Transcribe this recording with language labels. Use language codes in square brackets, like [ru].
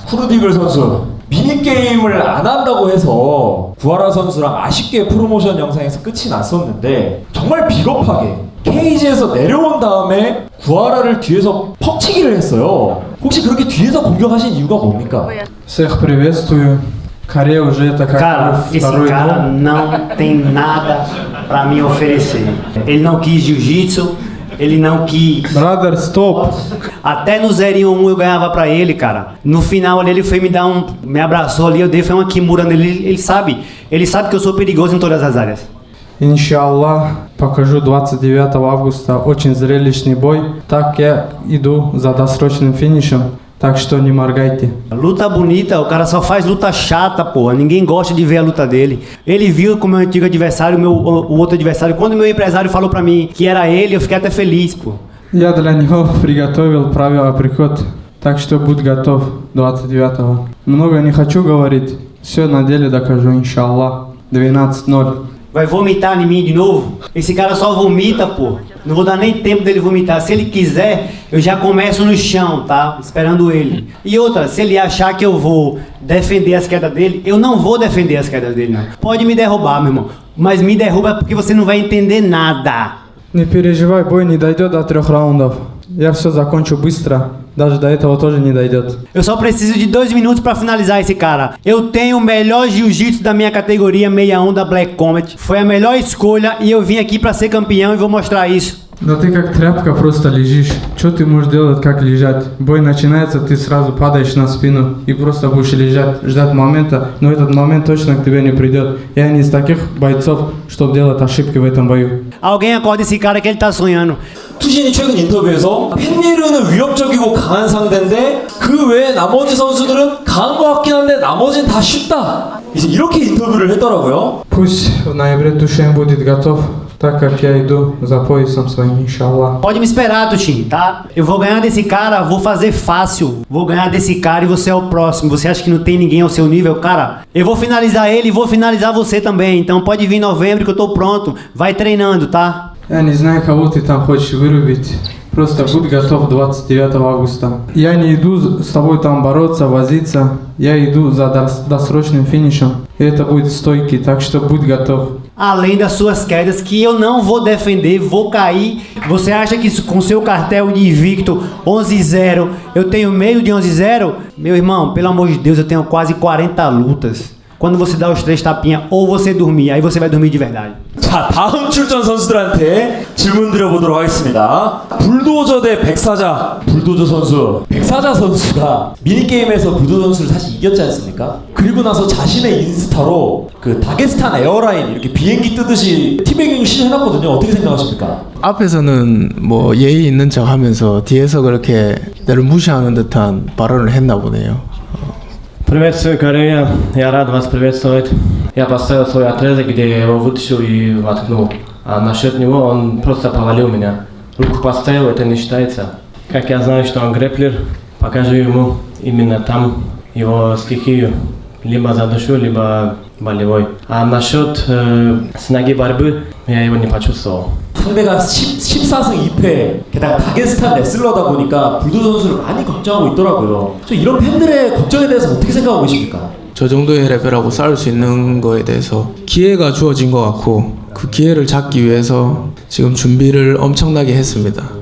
[ko] 쿠르드 이글 선수, 미니게임을 안 한다고 해서 구하라 선수랑 아쉽게 프로모션 영상에서 끝이 났었는데 정말 비겁하게 케이지에서 내려온 다음에 구하라를 뒤에서 퍽치기를 했어요. 혹시 그렇게 뒤에서 공격하신 이유가 뭡니까? [ru] Всех приветствую. Корея уже это как [pt] Cara, esse [ru] второй [pt] cara [ru] дом. [pt] não tem nada pra me oferecer. Ele não quis jiu-jitsu, ele não quis. [ru] Brother, стоп. [pt] Até no 0-1 eu ganhava pra ele, cara. No final ali ele foi me dar me abraçou ali, eu dei foi uma kimura nele. Ele sabe que eu sou perigoso em todas as áreas. [ru] Иншаллах, покажу 29 августа. Очень зрелищный бой. Так я иду за досрочным финишем. Так что не моргайте. [pt] Luta bonita, o cara só faz luta chata, porra. Ninguém gosta de ver a luta dele. Ele viu com o meu antigo adversário, o outro adversário. Quando o meu empresário falou pra mim que era ele, eu fiquei até feliz, pô. [ru] Я для него приготовил правила приход. Так что будь готов 29-го. Много не хочу говорить. Все на деле докажу, иншаллах. 12-0. [pt] Vai vomitar em mim de novo? Esse cara só vomita, pô. Não vou dar nem tempo dele vomitar. Se ele quiser, eu já começo no chão, tá? Esperando ele. E outra, se ele achar que eu vou defender as quedas dele, eu não vou defender as quedas dele, não. Pode me derrubar, meu irmão. Mas me derruba porque você não vai entender nada. [ru] Не переживай, бой не дойдет до 3 раундов. Я все закончу быстро. Даже до этого тоже не дойдет. [pt] Eu só preciso de 2 minutos pra finalizar esse cara. Eu tenho o melhor jiu-jitsu da minha categoria 61 da Black Combat. Foi a melhor escolha e eu vim aqui pra ser campeão e vou mostrar isso. [ru] Да ты как тряпка просто лежишь. Что ты можешь делать, как лежать? Бой начинается, ты сразу падаешь на спину и просто будешь лежать, ждать момента, но этот момент точно к тебе не придет. Я не из таких бойцов, чтобы делать ошибки в этом бою. [pt] Alguém acorda esse cara que ele tá sonhando. [ko] 투신이 최근 인터뷰에서 펜리르는 위협적이고 강한 상대인데 그 외에 나머지 선수들은 강한 것 같긴 한데 나머지는 다 쉽다. 이제 이렇게 인터뷰를 했더라고요. [ru] Пусть в ноябре Тушен будет готов, так как я иду за поясом своим, иншаллах. [pt] Pode me esperar, Tuxin, tá? Eu vou ganhar desse cara, vou fazer fácil. Vou ganhar desse cara e você é o próximo. Você acha que não tem ninguém ao seu nível? Cara, eu vou finalizar ele e vou finalizar você também. Então pode vir em novembro que eu tô pronto. Vai treinando, tá? [ru] Я не знаю, кого ты там хочешь вырубить. Просто будь готов 29 августа. Я не иду с тобой там бороться, возиться. Я иду за досрочным финишем. И это будет стойкий, так что будь готов. [pt] Além das suas quedas, que eu não vou defender, vou cair. Você acha que isso, com seu cartel de invicto 11-0, eu tenho meio de 11-0? Meu irmão, pelo amor de Deus, eu tenho quase 40 lutas. Quando você dá os 3 tapinhas, ou você dormir, aí você vai dormir de verdade. [ko] 자, 다음 출전 선수들한테 질문 드려보도록 하겠습니다. 불도저 대 백사자. 불도저 선수. 백사자 선수가 미니게임에서 불도저 선수를 사실 이겼지 않습니까? 그리고 나서 자신의 인스타로 그 다게스탄 에어라인 이렇게 비행기 뜨듯이 티베깅 시전해놨거든요. 어떻게 생각하십니까? 앞에서는 뭐 예의 있는 척 하면서 뒤에서 그렇게 나를 무시하는 듯한 발언을 했나 보네요. [ru] Приветствую, Корея. Я рад вас приветствовать. Я поставил свой отрезок, где я его вытащил и воткнул. А насчет него он просто повалил меня. Руку поставил, это не считается. Как я знаю, что он грэплер, покажу ему именно там его стихию. Либо задушу, либо болевой. А насчет с ноги борьбы, я его не почувствовал. [ko] 상대가 14승 2패 게다가 다게스탄 레슬러다 보니까 불도저 선수를 많이 걱정하고 있더라고요. 저 이런 팬들의 걱정에 대해서 어떻게 생각하고 계십니까? 저 정도의 레벨하고 싸울 수 있는 거에 대해서 기회가 주어진 것 같고 그 기회를 잡기 위해서 지금 준비를 엄청나게 했습니다.